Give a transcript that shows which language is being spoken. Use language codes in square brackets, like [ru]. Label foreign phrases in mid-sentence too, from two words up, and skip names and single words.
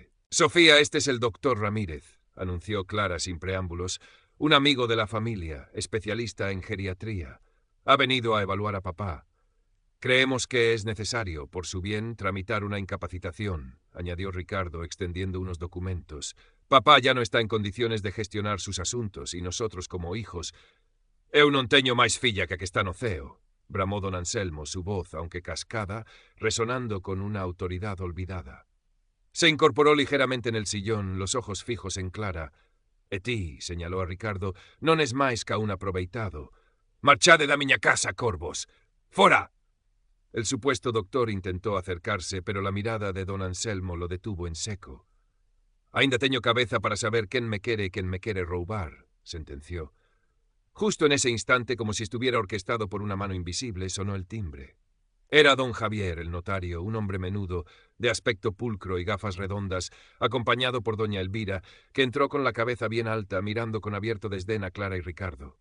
[es] Sofía, este es el doctor Ramírez, anunció Clara sin preámbulos, un amigo de la familia, especialista en geriatría. Ha venido a evaluar a papá. Creemos que es necesario, por su bien, tramitar una incapacitación, añadió Ricardo, extendiendo unos documentos. Papá ya no está en condiciones de gestionar sus asuntos, y nosotros, como hijos... [gl] Eu non teño máis filla que está no ceo, bramó don Anselmo, [es] su voz, aunque cascada, resonando con una autoridad olvidada. Se incorporó ligeramente en el sillón, los ojos fijos en Clara. [gl] E ti, señaló a Ricardo, non es máis ca un aproveitado. Marchade da miña casa, corvos. Fora! [es] El supuesto doctor intentó acercarse, pero la mirada de don Anselmo lo detuvo en seco. [gl] Ainda teño cabeza para saber quen me quere e quen me quere roubar, [es] sentenció. Justo en ese instante, como si estuviera orquestado por una mano invisible, sonó el timbre. Era don Javier, el notario, un hombre menudo, de aspecto pulcro y gafas redondas, acompañado por doña Elvira, que entró con la cabeza bien alta, mirando con abierto desdén a Clara y Ricardo.